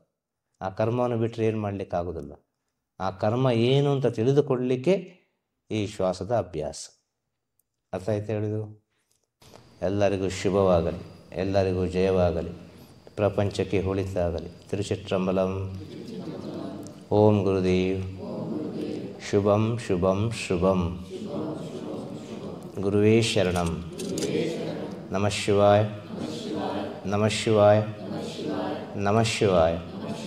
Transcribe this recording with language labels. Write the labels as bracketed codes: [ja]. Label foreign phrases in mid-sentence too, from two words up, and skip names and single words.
[kn] ಆ ಕರ್ಮವನ್ನು ಬಿಟ್ಟರೆ ಏನು ಮಾಡಲಿಕ್ಕಾಗೋದಿಲ್ಲ. ಆ ಕರ್ಮ ಏನು ಅಂತ ತಿಳಿದುಕೊಳ್ಳಲಿಕ್ಕೆ ಈ ಶ್ವಾಸದ ಅಭ್ಯಾಸ. ಅರ್ಥ ಆಯ್ತು ಹೇಳಿದು? ಎಲ್ಲರಿಗೂ ಶುಭವಾಗಲಿ, ಎಲ್ಲರಿಗೂ ಜಯವಾಗಲಿ, ಪ್ರಪಂಚಕ್ಕೆ ಒಳಿತಾಗಲಿ. ತಿರುಚಿಟ್ರಂಬಲಂ. ಓಂ ಗುರುದೇವ್. [sa] ಶುಭಂ ಶುಭಂ ಶುಭಂ. ಗುರುವೇ ಶರಣಂ. ನಮಃ ಶಿವಾಯ, ನಮಃ ಶಿವಾಯ, ನಮಃ ಶಿವಾಯ.